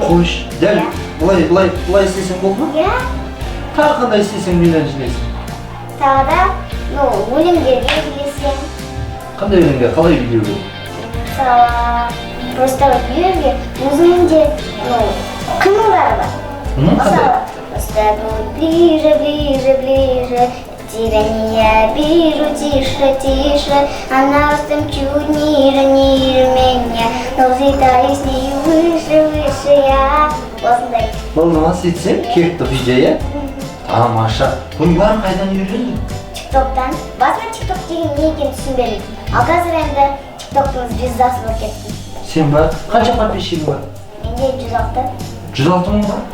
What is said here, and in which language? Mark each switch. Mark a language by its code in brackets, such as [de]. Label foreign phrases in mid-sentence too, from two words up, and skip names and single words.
[kk] Қойш, дәл былай істесең болды ма? Иә. Тағы қандай істесең миллион жинайсың? Тағы да, өлеңдерге билесең. Қандай өлеңге, қалай билеу керек? Мысалы, просто билеуге өзінің де қимылдары бар. Қандай? [ru] Просто ближе, ближе, тирания, бежу тише, она ростом чуть ниже меня, но взлетаю с ней выше я. [kk] Осындай. Болды ма сөйтсең, кетті видео, иә? Тамаша. Бұның бәрін қайдан үйрендің? Тиктоктан. Басында тикток деген не екенін түсінбедім. Ал қазір енді тиктоктың звездасы болып кеттім. Сен ба? Қанша подписчигің бар? Менде 106. 106 мың ба?